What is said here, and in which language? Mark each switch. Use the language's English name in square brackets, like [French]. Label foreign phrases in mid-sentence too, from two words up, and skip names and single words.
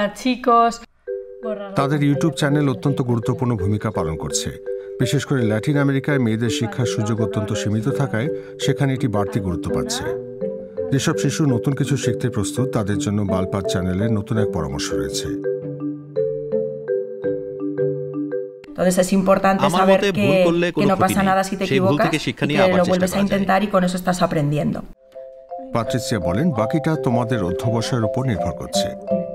[Bangla] তাদের ইউটিউব চ্যানেল অত্যন্ত গুরুত্বপূর্ণ ভূমিকা পালন করছে। বিশেষ করে ল্যাটিন আমেরিকায় মেয়েদের শিক্ষার সুযোগ অত্যন্ত সীমিত থাকায় সেখানে এটি বাড়তি গুরুত্ব পাচ্ছে। যেসব শিশু নতুন কিছু শিখতে প্রস্তুত, তাদের জন্য বালপার চ্যানেলের নতুন এক পরামর্শ রয়েছে। [Spanish] Entonces es importante saber que no pasa nada si te equivocas y que lo vuelves a intentar y con eso estás aprendiendo. [Bangla] পাট্রিসিয়া বলেন, বাকিটা তোমাদের অধ্যবসায়ের উপর নির্ভর করছে।